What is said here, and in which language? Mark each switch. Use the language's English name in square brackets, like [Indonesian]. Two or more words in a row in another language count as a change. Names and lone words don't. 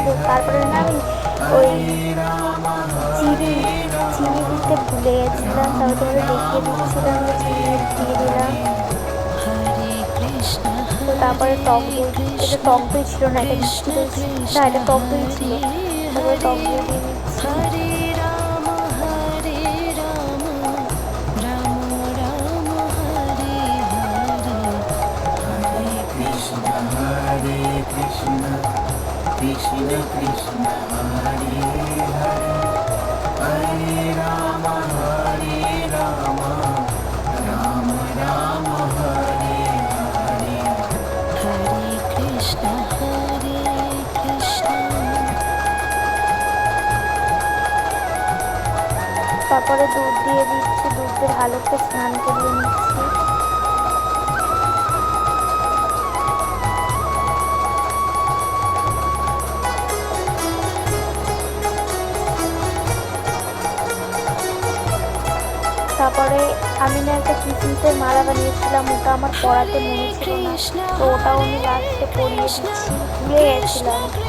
[Bangla] তারপরে না আমি ওই চিনি দিতে ভুলে গেছিলাম, তবে তোমাদের দেখিয়ে দিচ্ছিলাম যে চিনি দিয়ে দিলাম। তো তারপরে টক দই, এটা টক দই ছিল না, এটা মিষ্টি দই ছিল, না এটা টক দই ছিল। তারপরে টক দই দিয়ে দিচ্ছি। [Sanskrit] Krishna Krishna Hare Hare Hare Rama Rama Rama Hare Hare Hare Krishna Hare Krishna। [Bangla] তারপরে দুধ দিয়ে দিচ্ছি, দুধ দিয়ে ভালো করে স্নান করিয়ে নিচ্ছি। তারপরে আমি না একটা কিসমিসের মালা বানিয়েছিলাম, ওটা আমার পড়াতে মনে ছিল না, তো ওটাও আমি লাস্টে পরিয়ে দিচ্ছি, ভুলে গেছিলাম।